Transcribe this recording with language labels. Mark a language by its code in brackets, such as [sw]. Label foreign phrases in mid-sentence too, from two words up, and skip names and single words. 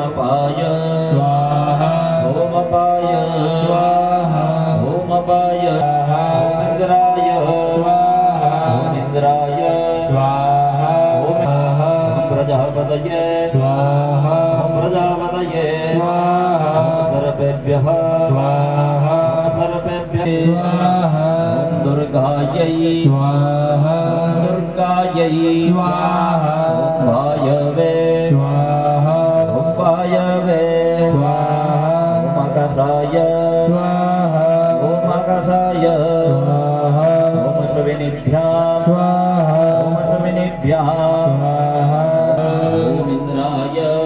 [sa] અપાય ઓમ અપાય ઓમ અપાય ઇન્દ્રાય ઇન્દ્રાય ઓમ પ્રજાપતયે ઓમ પ્રજાપતયે સર્વેભ્યઃ સર્વેભ્યઃ दुर्गायै दुर्गायै वायवे वायवे ओमकाशाय ओमकाशाय ओम शविनिभ्याम् ओम शविनिभ्याम् ओम इंद्राय